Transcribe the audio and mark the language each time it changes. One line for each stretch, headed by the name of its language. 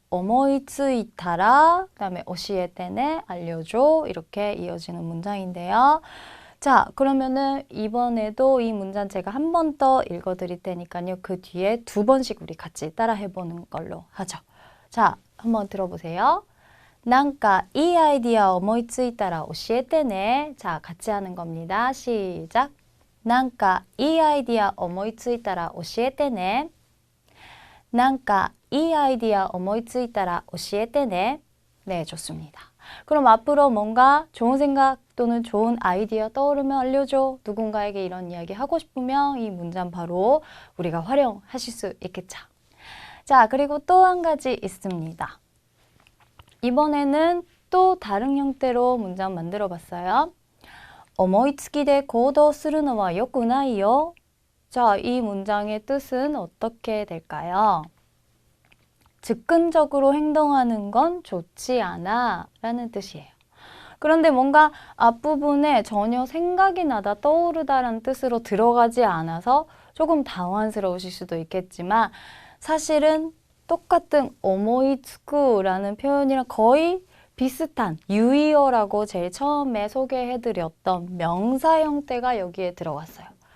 Korean: 오모이츠이타라 그다음에 오시에테네 알려줘 이렇게 이어지는 문장인데요. 자, 그러면은 이번에도 이 문장 제가 한 번 더 읽어드릴 테니까요. 그 뒤에 2번씩 우리 같이 따라 해보는 걸로 하죠. 자, 한번 들어보세요.
Japanese: なんかいいアイディア思いついたら教えてね.
Korean: 자, 같이 하는 겁니다. 시작.
Japanese: なんかいいアイディア思いついたら教えてね. なんかいいアイディア思いついたら教えてね.
Korean: 네, 좋습니다. 그럼 앞으로 뭔가 좋은 생각 또는 좋은 아이디어 떠오르면 알려줘. 누군가에게 이런 이야기 하고 싶으면 이 문장 바로 우리가 활용하실 수 있겠죠. 자, 그리고 또 한 가지 있습니다. 이번에는 또 다른 형태로 문장 만들어 봤어요.
Japanese: 思いつきで行動するのは良くないよ.
Korean: 자, 이 문장의 뜻은 어떻게 될까요? 즉흥적으로 행동하는 건 좋지 않아 라는 뜻이에요. 그런데 뭔가 앞부분에 전혀 생각이 나다 떠오르다라는 뜻으로 들어가지 않아서 조금 당황스러우실 수도 있겠지만 사실은 똑같은 오모이츠쿠라는 표현이랑 거의 비슷한 유의어라고 제일 처음에 소개해드렸던 명사 형태가 여기에 들어갔어요.